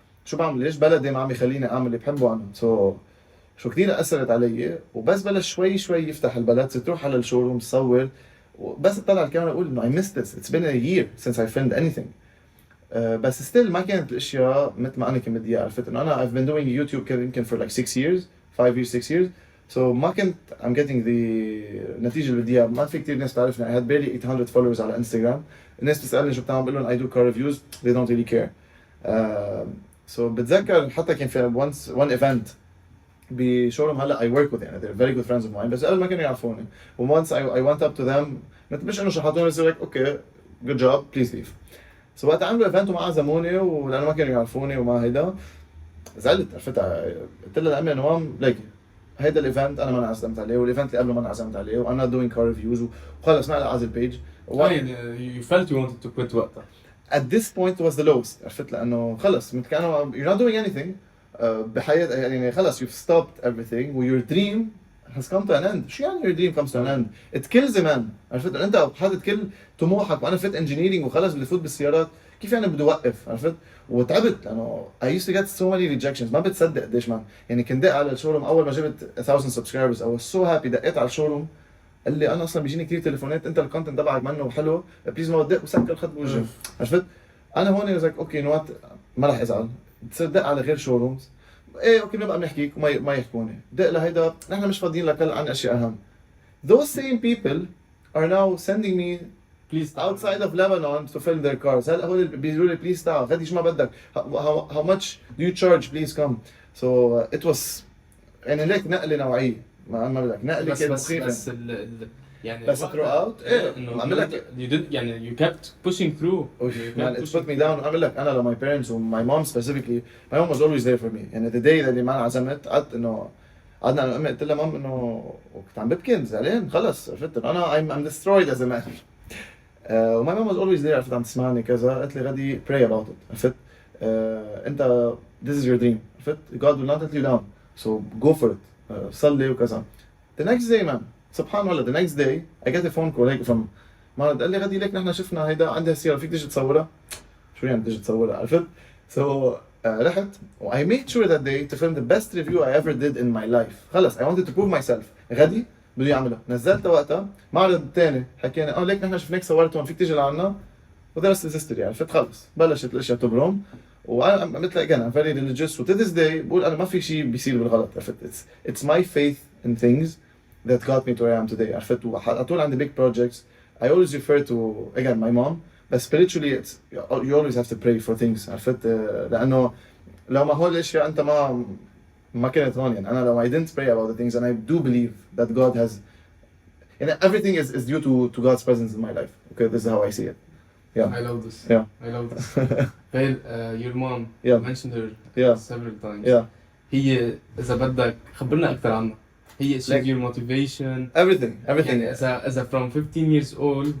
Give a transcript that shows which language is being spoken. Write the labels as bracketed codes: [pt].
[ar] شو بعمل ليش بلدي ما عم يخليني اعمل اللي بحبه انا. شو كثير اثرت علي وبس بلش شوي يفتح البلد صرت اروح على الشوروم تصور وبس اطلع على الكاميرا اقول انه [en] I missed this it's been a year since I filmed anything. [ar] بس still ما كانت الاشياء مثل ما انا كنت بدي اياها عرفت انه انا [en] I've been doing YouTube [ar] كان يمكن [en] for like 6 years [ar] 5 years 6 years. so ما كنت [en] I'm getting the [ar] النتيجة اللي بدي اياها. ما في كثير ناس تعرفني [en] I had barely 800 followers [ar] على انستغرام. الناس بتسألني شو بتعمل بقول لهم [en] I do car reviews they don't really care. [ar] so بتذكر حتى كان في [en] one event [ar] بشوروم هلا [en] I work with [ar] يعني [en] they're very good friends of mine [ar] بس قبل ما كانوا يعرفوني. [en] و once I went up to them [ar] مش انه شحطوني بس [en] like okay good job please leave. [ar] so وقت عملوا ايفنت وما عزموني ولانه ما كانوا يعرفوني وما هيدا زعلت عرفت. قلت لها لامي نوام ليكي هيدا الايفنت انا ما انعزمت عليه والايفنت اللي قبله ما انعزمت عليه وانا [en] doing car reviews [ar] وخلص ما لها عازل البيج. [en] you felt you wanted to quit [ar] وقتها. [en] at this point was the lowest [ar] عرفت لانه خلص كانوا [en] you're not doing anything [ar] بحياتك يعني خلص [en] you've stopped everything و your dream has come to an end. [ar] شو يعني [en] your dream comes to an end؟ it kills a man [ar] عرفت انت حاطط كل طموحك وانا فت engineering وخلص بدي فوت بالسيارات كيف يعني بدي اوقف عرفت. وتعبت لانه [en] I used to get so many rejections [ar] ما بتصدق قديش مان يعني كنت دق على الشوروم اول ما جبت 1000 subscribers [en] I was so happy [ar] دقيت على الشوروم قال لي انا اصلا بيجيني كثير تليفونات انت الكونتنت تبعك منه حلو بليز ما بدق وسكر الخط بوجهي عرفت. انا هون زيك اوكي نوات ما راح ازعل تصير دق على غير شورومز ايه اوكي بنبقى بنحكيك وما يحكوني دق لهيدا نحن مش فاضيين لك عن اشياء اهم. [en] those same people are now sending me please outside of Lebanon to film their cars. [ar] هلا هول بيقولوا لي بليز تعال غادي شو ما بدك [en] how much do you charge please come. [ar] so it was يعني ليك نقله نوعيه ما بدك نقله كانت مخيفه بس يعني بس throughout ايه عم لك [en] you did يعني you kept pushing through man it put me down. [ar] عم لك انا لو [en] my parents [ar] و [en] my mom specifically my mom was always there for me [ar] يعني the day اللي ما انعزمت قعدت انه قعدنا انا وامي قلت لها مام انه كنت عم ببكي زعلان خلص عرفت انا [en] I'm destroyed as a man. [ar] وماي مام [en] was always there [ar] عرفت عم تسمعني كذا قالت لي غادي [en] pray about it [ar] عرفت. [en] انت this is your dream عرفت God will not let you down so go for it. [ar] صلي وكذا. [en] the next day man [ar] سبحان الله [en] the next day I get a phone call [ar] هيك from مرض قال لي غادي ليك نحن شفنا هيدا عندها سيارة فيك تيجي تصورها. شو يعني تيجي تصورها عرفت. so رحت و [en] I made sure that day to film the best review I ever did in my life. خلص I wanted to prove myself. [ar] غدي بده يعملها. نزلتها وقتها. معرض تاني حكينا ليك نحن شفناك صورت هون فيك تيجي لعنا. ودرست الهيستوري عرفت خلص بلشت الاشياء تبرم. وانا مثل [en] again I'm very religious و to this day [ar] بقول انا ما في شيء بيصير بالغلط عرفت [en] it's my faith in things that got me to where I am today [ar] عرفت وعلى طول عندي [en] big projects. I always refer to again my mom. But spiritually, it's you always have to pray for things. [ar] عرفت لأنه لو ما هول الأشياء أنت ما كنت هون يعني أنا لو [en] I didn't pray about the things and I do believe that God has and everything is due to God's presence in my life. Okay, this is how I see it. Yeah. I love this. Yeah. I love this. Well, your mom, Yeah. you mentioned her Yeah. several times. Yeah. [ar] هي إذا بدك خبرنا أكثر عنها. [en] هي she's your motivation. Everything. [ar] يعني إذا [en] from 15 years old.